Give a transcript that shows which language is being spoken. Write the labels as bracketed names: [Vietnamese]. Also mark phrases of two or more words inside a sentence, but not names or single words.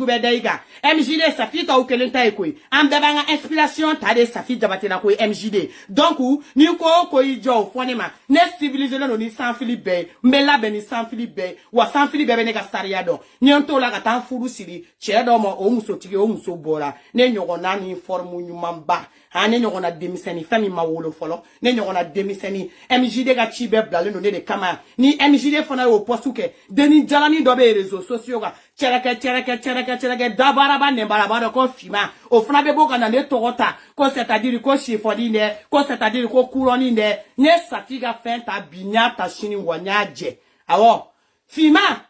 [Bambara] bɛ da i kan MJD Safi taw kelen ta ye koyi an bɛɛ b'an ka inspiration ta de Safi Diabaté la koyi MJD donc ni ko o ko i jɔ o fɔ ne ma ne civilisé len don ni sanfili bɛɛ ye n bɛ labɛn ni sanfili bɛɛ ye wa sanfili bɛɛ bɛ ne ka sariya dɔn ni n t'o la ka taa furu siri cɛ dɔ ma o musotigi o muso bɔra ne ɲɔgɔnna ni forme ɲumanba ne ɲɔgɔnna denmisɛnnin fɛn min ma wolo fɔlɔ ne ɲɔgɔnna denmisɛnnin MJD ka ci bɛɛ bilalen don ne de kama ni MJD fana y'o poste kɛ denni jalani dɔ bɛ [French] réseaux sociaux [Bambara] kan cɛrɛkɛ dabaraba nɛnbaraba dɔ ko fima o fana bɛ bɔ ka na ne tɔgɔ ta ko [French] c'est à dire [Bambara] ko sifɔni dɛ ko [French] c'est à dire [Bambara] ko couronne dɛ n ye Safi ka fɛn ta bi n y'a ta sini wa n y'a jɛ awɔ fima